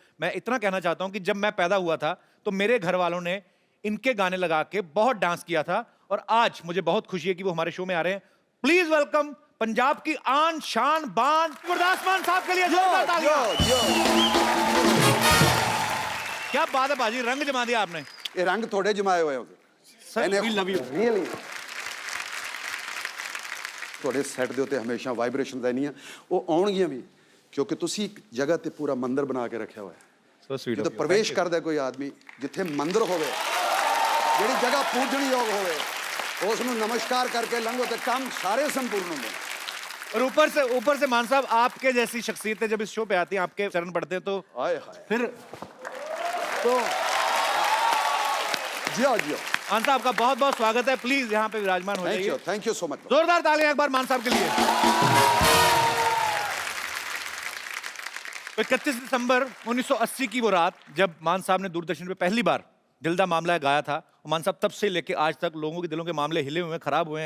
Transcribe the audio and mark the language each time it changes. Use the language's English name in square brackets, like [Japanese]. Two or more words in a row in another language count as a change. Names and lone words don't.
[Hindi] मैं इतना कहना चाहता हूं कि जब मैं पैदा हुआ था तो मेरे घर वालों ने इनके गाने लगा के बहुत डांस किया था, और आज मुझे बहुत खुशी है कि वो हमारे शो में आ रहे हैं। [English] please welcome [Hindi] पंजाब की आन शान बान गुरदास मान साहब के लिए जोरदार तालियां। क्या बात है बाजी, रंग जमा दिया आपने। ये रंग थोड़े जमाए हुए होते सर, [English] we love you। [Punjabi] रियली ਤੁਹਾਡੇ ਸੈੱਟ ਦੇ ਉੱਤੇ ਹਮੇਸ਼ਾ ਵਾਈਬ੍ਰੇਸ਼ਨ ਰਹਿਣੀਆਂ, ਉਹ ਆਉਣਗੀਆਂ ਵੀ ਕਿਉਂਕਿ ਤੁਸੀਂ ਇੱਕ ਜਗ੍ਹਾ ਤੇ ਪੂਰਾ ਮੰਦਿਰ ਬਣਾ ਕੇ ਰੱਖਿਆ ਹੋਇਆ ਹੈ। [English] So sweet [Punjabi] ਜਦੋਂ [English] of you। [Punjabi] ਪ੍ਰਵੇਸ਼ ਕਰਦਾ ਕੋਈ ਆਦਮੀ, ਜਿੱਥੇ ਮੰਦਿਰ ਹੋਵੇ, ਜਿਹੜੀ ਜਗ੍ਹਾ ਪੂਜਣਯੋਗ ਹੋਵੇ, ਉਸ ਨੂੰ ਨਮਸਕਾਰ ਕਰਕੇ ਲੰਘੋ ਤੇ ਕੰਮ ਸਾਰੇ ਸੰਪੂर्ण ਹੁੰਦੇ ਨੇ। [Hindi] और ऊपर से मान साहब, आपके जैसी शख्सियतें जब इस शो पे आती हैं, आपके चरण पड़ते हैं, तो [Punjabi] ਹਾਏ ਹਾਏ [Hindi] फिर तो जियो जियो। मान साहब आपका बहुत बहुत स्वागत है। प्लीज यहाँ पे विराजमान हो जाइए। [English] thank you so much. [Hindi] जोरदार तालियां एक बार मान साहब के लिए। तो 31 दिसंबर 1980 की वो रात जब मान साहब ने दूरदर्शन पे पहली बार दिल दा मामला है गाया था, और मान साहब तब से लेके आज तक लोगों के दिलों के मामले हिले हुए हैं, खराब हुए हैं।